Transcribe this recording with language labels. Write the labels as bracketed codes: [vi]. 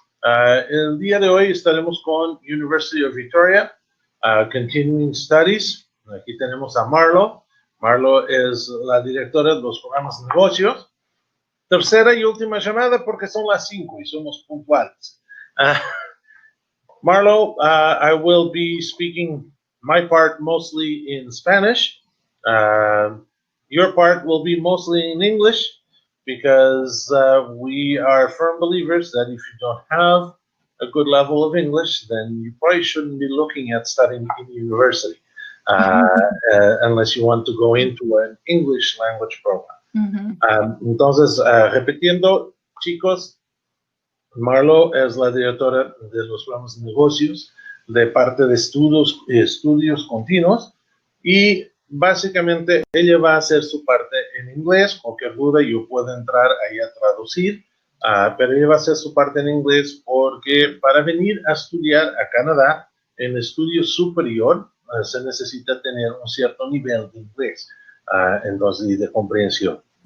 [es] El día de hoy estaremos con University of Victoria, Continuing Studies. Aquí tenemos a Marlo. Marlo es la directora de los programas de negocios. Tercera y última llamada porque son las 5 y somos puntuales. [en] Marlo, I will be speaking my part mostly in Spanish. Your part will be mostly in English because we are firm believers that if you don't have a good level of English, then you probably shouldn't be looking at studying in university. Unless you want to go into an English language program. [es] Entonces, repitiendo, chicos, Marlo es la directora de los programas de negocios de parte de estudios continuos y básicamente ella va a hacer su parte en inglés. Cualquier duda yo puedo entrar ahí a traducir, pero ella va a hacer su parte en inglés porque para venir a estudiar a Canadá en estudio superior se necesita tener un cierto nivel de inglés, entonces, y de comprensión.